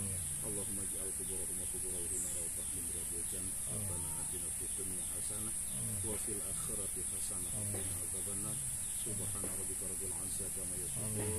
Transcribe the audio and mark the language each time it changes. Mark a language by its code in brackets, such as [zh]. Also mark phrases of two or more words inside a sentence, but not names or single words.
[ar] اللهم اجعل قبورهم وقبورهم روضة من رياض الجنة. ربنا آتنا في الدنيا حسنة وفي الآخرة حسنة وقنا عذاب النار. سبحان ربك رب العزة عما يصفون.